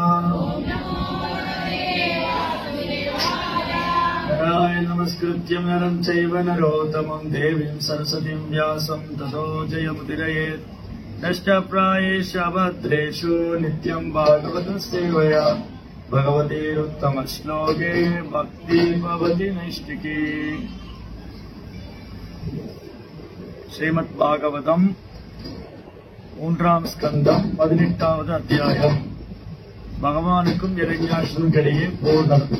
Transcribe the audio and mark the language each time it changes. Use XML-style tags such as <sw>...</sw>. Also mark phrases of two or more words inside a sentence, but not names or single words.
<sa>नारायण नमस्कृत्य नरं चैव नरोत्तमं देवीं सरस्वतीं व्यासं ततो जयमुदीरयेत्। नष्टप्रायेषु भद्रेषु नित्यं भागवत सेवया भगवतीरुत्तमश्लोके भक्ति भवति नैष्टिकी।</sa> <ta>श्रीमद्भागवतम् மூன்றாம் ஸ்கந்தம் 18வது அத்தியாயம். பகவானுக்கும் இரண்யாட்சனுக்கும் இடையே போர் நடக்கும்.</ta>